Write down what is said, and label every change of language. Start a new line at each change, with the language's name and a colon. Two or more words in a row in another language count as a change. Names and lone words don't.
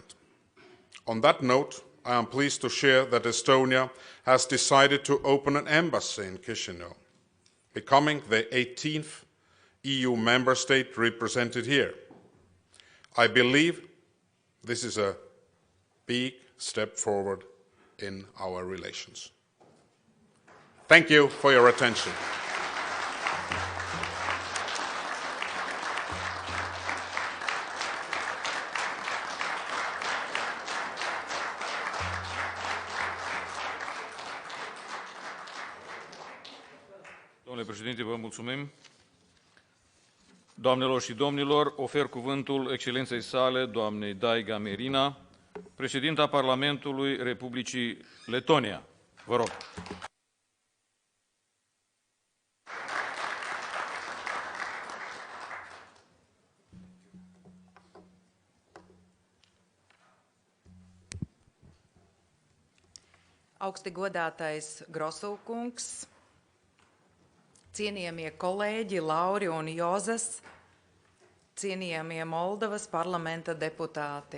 English: On that note, I am pleased to share that Estonia has decided to open an embassy in Chisinau, becoming the 18th EU member state represented here. I believe this is a big step forward in our relations. Thank you for your attention.
Romanian: Domnule președinte, vă mulțumim. Doamnelor și domnilor, ofer cuvântul excelenței sale, doamnei Daiga Merina, președinta Parlamentului Republicii Letonia. Vă rog.
Latvian: Augsti godātais Grosov kungs, cienījamie kolēģi Lauri un Jozas, cienījamie Moldovas parlamenta deputāti.